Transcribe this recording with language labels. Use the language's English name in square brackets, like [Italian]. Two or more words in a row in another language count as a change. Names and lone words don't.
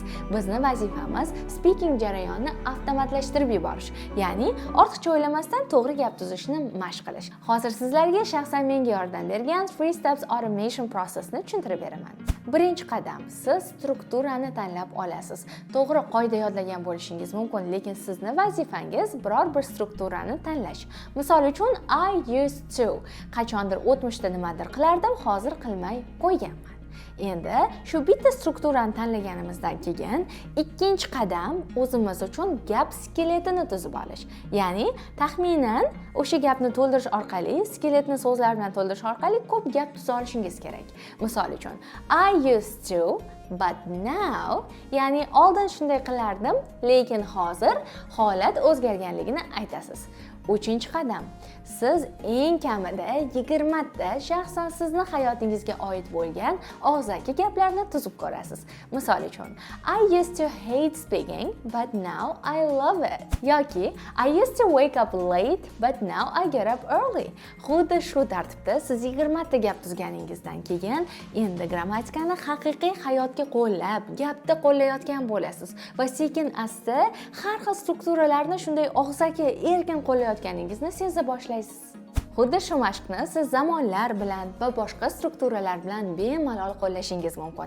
[Uzbek] Bizning vazifamiz speaking jarayonini avtomatlashtirib yuborish, ya'ni ortiqcha o'ylamasdan to'g'ri gap tuzishni mashq qilish. Hozir sizlarga shaxsan menga yordam bergan [English] 3 steps automation processni [Uzbek] tushuntirib beraman. Birinchi qadam, siz strukturani tanlab olasiz. To'g'ri qoida yodlagan bo'lishingiz mumkin, lekin sizning vazifangiz biror bir strukturani tanlash. Misol uchun, [English] I used to. [Uzbek] Qachondir o'tmishda nimadir qilardim, hozir qilmay qo'yganman. Endi shu bitta strukturani tanlaganimizdan keyin ikkinchi qadam o'zimiz uchun gap skeletini tuzib olish. Ya'ni taxminan o'sha gapni to'ldirish orqali, skeletni so'zlar bilan to'ldirish orqali ko'p gap tuza olishingiz kerak. Misol uchun, [English] I used to but now, [Uzbek] ya'ni oldin shunday qilardim, lekin hozir holat o'zgarganligini aytasiz. Uchinchi qadam, siz eng kamida 20 ta shaxsan sizning hayotingizga oid bo'lgan og'zaki gaplarni tuzib ko'rasiz. Misol uchun, [English] I used to hate speaking, but now I love it. Yoki, I used to wake up late, but now I get up early. [Uzbek] Xuddi shu tartibda siz 20 ta gap tuzganingizdan keyin endi grammatikani haqiqiy hayotga qo'llab, gapda qo'llayotgan bo'lasiz va sekin-asta har xil strukturalarni shunday og'zaki erkin qo'llayotganingizni seza boshlaysiz. Xuddi shu mashqni siz zamonlar bilan va boshqa strukturalar bilan bemalol qo'llashingiz mumkin.